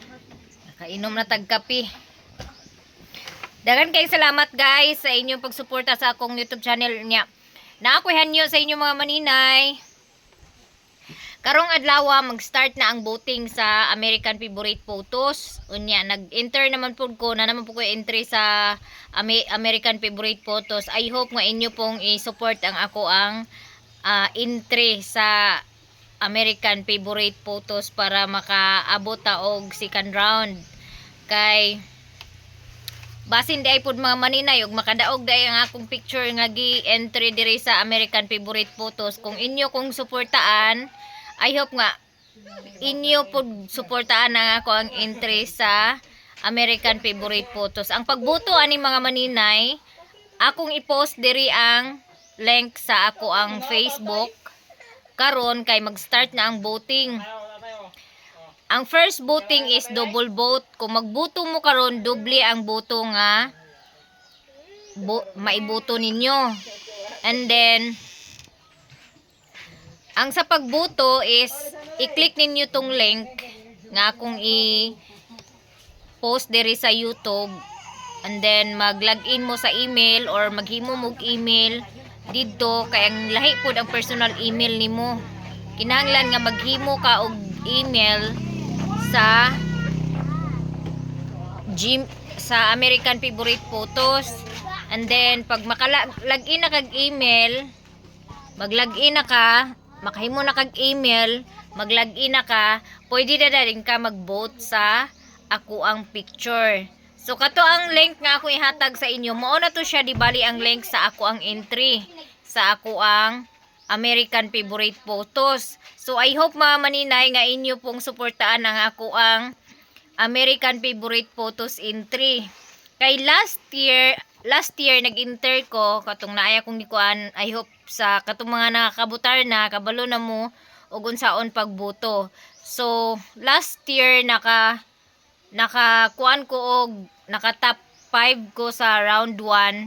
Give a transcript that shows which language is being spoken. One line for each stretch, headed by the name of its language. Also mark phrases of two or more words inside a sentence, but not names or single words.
Cebuano: Nakainom na tagkape. Dagan kay salamat guys sa inyong pagsuporta sa akong YouTube channel niya. Naakuhan niyo sa inyong mga maninay. Karong adlaw mag-start na ang voting sa American Favorite Photos. Unya nag-enter naman po ko na naman po ko entry sa American Favorite Photos.
English: I hope
Cebuano: nga inyo pong i-support ang ako ang entry sa American favorite photos para makaabot ta og second round. Kay basin di ay pud mga maninay ug makadaog day ang akong picture nga gi-entry diri sa American favorite photos. Kung inyo kong suportaan,
English: I hope
Cebuano: nga inyo pud suportaan ang ako ang entry sa American favorite photos. Ang pagboto ani mga maninay, akong i-post diri ang link sa ako ang Facebook karon kay mag-start na ang voting.
English: Ang first voting is double vote.
Cebuano: Kung magboto mo karon, doble ang boto nga maiboto ninyo.
English: And then
Cebuano: ang sa pagboto is i-click ninyo tong link nga akong i-post diri sa YouTube.
English: And then
Cebuano: mag-login mo sa email or maghimo mog email didto kay ang lahi pud ang
English: personal email
Cebuano: nimo. Kinahanglan nga maghimo ka og email sa sa American favorite photos.
English: And then
Cebuano: pag makalagin na kag email, maglagin na ka, makahimo na kag email, maglagin na ka, pwede na rin ka mag-vote sa ako ang picture. So kato ang link nga ako ihatag sa inyo. Mao na to siya, di bali ang link sa ako ang entry sa ako ang American favorite photos. So
English: I hope
Cebuano: mga maninay nga inyo pong suportaan ang ako ang American favorite photos entry. Kay
English: last year
Cebuano: nag-enter ko katong naaya kong nikuan. I hope sa katong mga nakakabutar na kabalo na mo ug unsaon pagboto. So
English: last year
Cebuano: nakakuan ko og naka top 5 ko sa round 1.